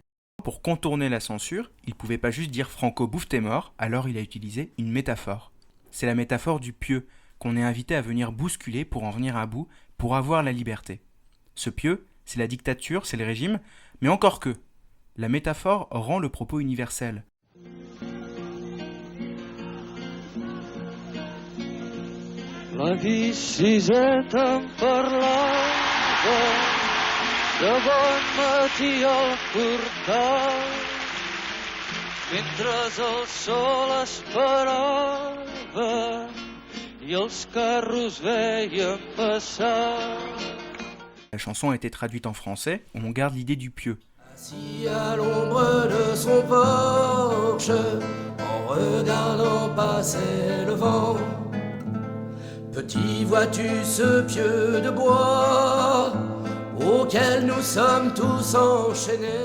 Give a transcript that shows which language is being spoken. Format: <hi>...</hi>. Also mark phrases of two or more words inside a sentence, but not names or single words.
<fr>Pour contourner la censure, il ne pouvait pas juste dire Franco bouffe tes morts, alors il a utilisé une métaphore. C'est la métaphore du pieu qu'on est invité à venir bousculer pour en venir à bout, pour avoir la liberté. Ce pieu, c'est la dictature, c'est le régime, mais encore que. La métaphore rend le propos universel.</fr> <ca>La visita parlava, de bon matí al portal, mentre el sol esperava i els carros veien passar.</ca> <fr>La chanson a été traduite en français, où on garde l'idée du pieu. Assis à l'ombre de son porche, en regardant passer le vent, petit vois-tu ce pieu de bois auquel nous sommes tous enchaînés.</fr>